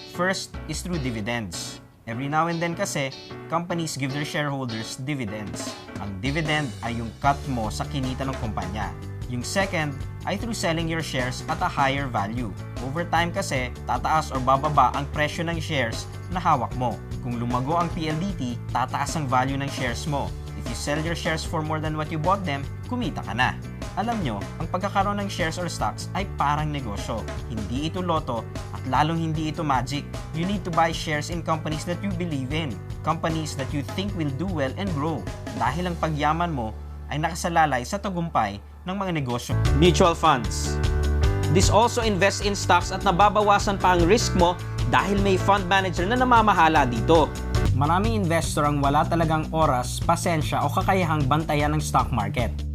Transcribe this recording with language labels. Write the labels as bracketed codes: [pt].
[en] First is through dividends. Every now and then kasi, companies give their shareholders dividends. [tl] Ang dividend ay yung cut mo sa kinita ng kumpanya. [en] Yung second ay through selling your shares at a higher value. Over time [tl] kasi, tataas o bababa ang presyo ng shares na hawak mo. Kung lumago ang PLDT, tataas ang value ng shares mo. [en] If you sell your shares for more than what you bought them, [tl] kumita ka na. Alam nyo, ang pagkakaroon ng shares or stocks ay parang negosyo. Hindi ito loto at lalong hindi ito magic. [en] You need to buy shares in companies that you believe in. Companies that you think will do well and grow. [tl] Dahil ang pagyaman mo ay nakasalalay sa tagumpay ng mga negosyo. [en] Mutual funds. This also invests in stocks [tl] at nababawasan pa ang risk mo dahil may fund manager na namamahala dito. Maraming investor ang wala talagang oras, pasensya o kakayahang bantayan ng stock market.